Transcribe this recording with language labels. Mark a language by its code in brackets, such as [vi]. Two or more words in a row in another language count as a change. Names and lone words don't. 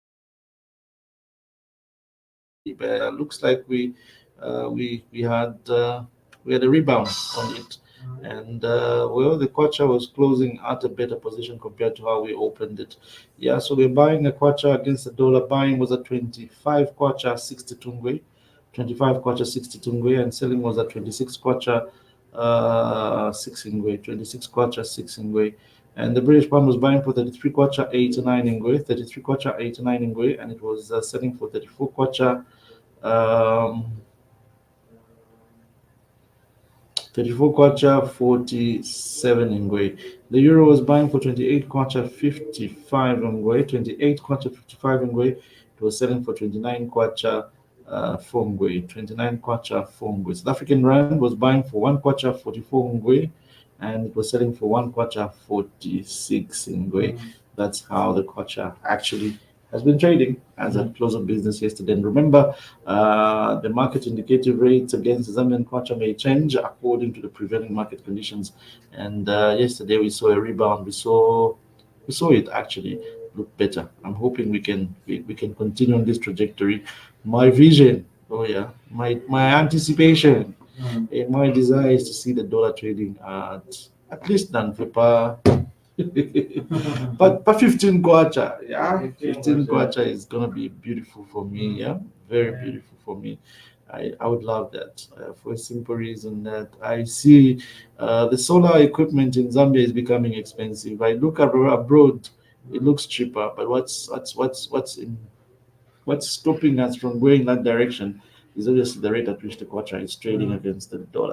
[en] Looks like we had a rebound on it, and well, the kwacha was closing at a better position compared to how we opened it. Yeah, so we're buying a kwacha against the dollar. Buying was at 25 kwacha 60 tungwe, 25 kwacha 60 tungwe, and selling was at 26 kwacha 6 ingwe, 26 kwacha 6 ingwe. And the British pound was buying for 33 kwacha 89 ingwe, 33 kwacha 89 ingwe, and it was selling for 34 kwacha 34 kwacha 47 ingwe. The euro was buying for 28 kwacha 55 ingwe, 28 kwacha 55 ingwe. It was selling for 29 kwacha 4 ingwe, 29 kwacha 4 ingwe. South African rand was buying for 1 kwacha 44 ingwe, and it was selling for 1 kwacha 46 ingwe. That's how the kwacha actually has been trading as at close of business yesterday. And remember, the market indicative rates against the Zambian kwacha may change according to the prevailing market conditions. And yesterday we saw a rebound. We saw it actually look better. I'm hoping we can continue on this trajectory. My vision, oh yeah, my anticipation, and my desire is to see the dollar trading at least than per but 15 kwacha, yeah, 15 kwacha is gonna be beautiful for me, yeah, very beautiful for me. I would love that for a simple reason that I see the solar equipment in Zambia is becoming expensive. I look abroad, it looks cheaper, but what's stopping us from going that direction is obviously the rate at which the kwacha is trading against the dollar.